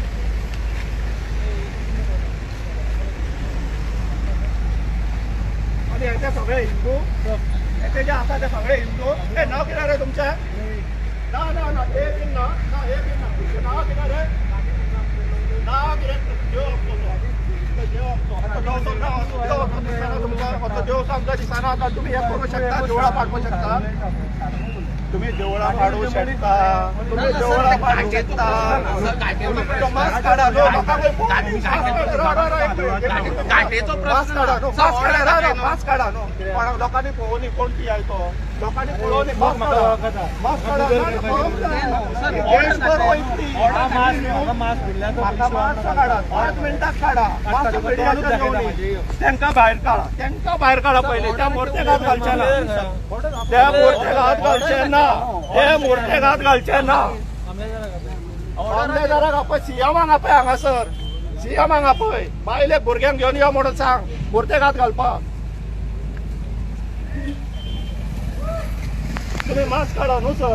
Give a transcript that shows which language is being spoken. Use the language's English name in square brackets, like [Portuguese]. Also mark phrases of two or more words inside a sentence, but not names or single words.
[Konkani] आणि हे सगळे हिंदू, हे जे आसा ते सगळे हिंदू. हे नाव कितें रे तुमचें? ना ना ना, हे बीन ना, ना हे बीन ना. तुमचें नाव कितें रे? नाव कितें? देव असतो, देव असतो. आता देव सांगता दिसना. आता तुम्ही हे करू शकता, देवळा पाडवू शकता. तुम्ही देवळा पाडवू शकता. तुम्ही देवळा पाडवू शकता. मास्क काढा. घाटेचो मास्क काढा. मास्क काढा. मास्क काढा. लोकांनी पळोवनी कोण ती आहे तो. लोकांनी पळोवनी मास्क काढा. मास्क काढा. मास्क काढा. 5 मिनिटात काढा. मास्क त्यांका बाहेर काढा. त्यांका बाहेर काढा पहिले. त्या मूर्तेक हात घालचे ना. त्या मूर्तेक हात घालचे ना. हे मूर्तेक हात घालचे ना. आमदाराक आपय सीएमाक आपय हांगासर. सीएमाक आपय बायले भुरग्यांक घेवन यो म्हणून सांग मूर्तेक हात घालपाक. तुम्ही मास्क काढा न्हू सर.